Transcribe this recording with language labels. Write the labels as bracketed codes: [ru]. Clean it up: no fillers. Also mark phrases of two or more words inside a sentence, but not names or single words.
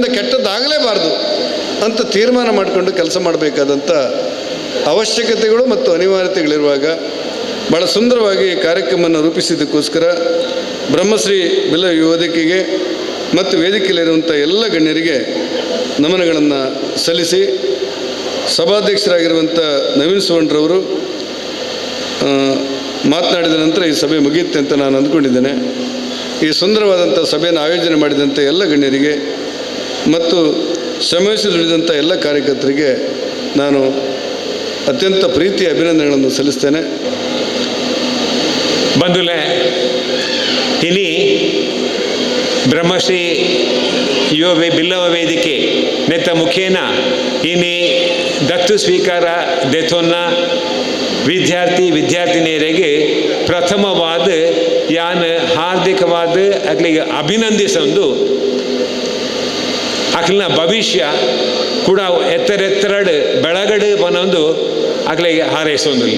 [kn] ಕೆಟ್ಟದ್ದಾಗಲೇಬಾರ್ದು ಅಂತ ತೀರ್ಮಾನ ಮಾಡಿಕೊಂಡು ಕೆಲಸ ಮಾಡಬೇಕಾದಂಥ ಅವಶ್ಯಕತೆಗಳು ಮತ್ತು ಅನಿವಾರ್ಯತೆಗಳಿರುವಾಗ ಭಾಳ ಸುಂದರವಾಗಿ ಕಾರ್ಯಕ್ರಮವನ್ನು ರೂಪಿಸಿದ್ದಕ್ಕೋಸ್ಕರ ಬ್ರಹ್ಮಶ್ರೀ ಬಿಲ್ಲ ವೇದಿಕೆಗೆ ಮತ್ತು ವೇದಿಕೆಯಲ್ಲಿರುವಂಥ ಎಲ್ಲ ಗಣ್ಯರಿಗೆ ನಮನಗಳನ್ನು ಸಲ್ಲಿಸಿ ಸಭಾಧ್ಯಕ್ಷರಾಗಿರುವಂಥ ನವೀನ್ ಸುವರ್ಣರವರು ಮಾತನಾಡಿದ ನಂತರ ಈ ಸಭೆ ಮುಗಿಯುತ್ತೆ ಅಂತ ನಾನು ಅಂದ್ಕೊಂಡಿದ್ದೇನೆ. ಈ ಸುಂದರವಾದಂಥ ಸಭೆಯನ್ನು ಆಯೋಜನೆ ಮಾಡಿದಂಥ ಎಲ್ಲ ಗಣ್ಯರಿಗೆ ಮತ್ತು ಶ್ರಮವಹಿಸಿ ದುಡಿದಂಥ ಎಲ್ಲ ಕಾರ್ಯಕರ್ತರಿಗೆ ನಾನು ಅತ್ಯಂತ ಪ್ರೀತಿಯ ಅಭಿನಂದನೆಗಳನ್ನು ಸಲ್ಲಿಸ್ತೇನೆ. [tcy] ಬಂಧುಲೆ, ಇನಿ ಬ್ರಹ್ಮಶ್ರೀ ಯುವ ಬಿಲ್ಲವ ವೇದಿಕೆ ನೆತ್ತ ಮುಖೇನ ಇನಿ ದತ್ತು ಸ್ವೀಕಾರ ದೆತೊನ್ನ ವಿದ್ಯಾರ್ಥಿನಿಯರಿಗೆ ಪ್ರಥಮವಾದ ಯಾನ್ ಹಾರ್ದಿಕವಾದ ಅಕ್ಲಿಗೆ ಅಭಿನಂದಿಸೊಂದು ಅಕ್ಲಿನ ಭವಿಷ್ಯ ಕೂಡ ಎತ್ತರೆತ್ತರಡು ಬೆಳಗಡೆ ಬನ್ನೊಂದು ಅಕ್ಲಿಗೆ ಹಾರೈಸೊಂದಿಲ್ಲ.